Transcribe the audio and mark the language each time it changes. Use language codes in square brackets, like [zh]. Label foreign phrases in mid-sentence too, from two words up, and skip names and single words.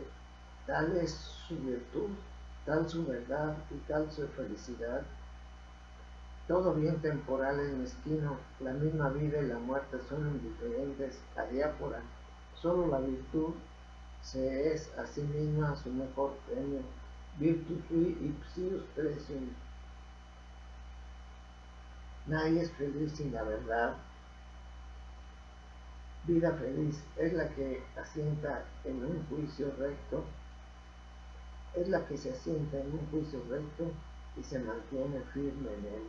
[es] Tal es su virtud, tal su verdad y tal su felicidad. Todo bien temporal es mezquino, la misma vida y la muerte son indiferentes, adiápora. Solo la virtud se es a sí misma su mejor premio. [la] Virtus sui ipsius precium. [es] Nadie es feliz sin la verdad. Vida feliz es la que asienta en un juicio recto, es la que se asienta en un juicio recto y se mantiene firme en él.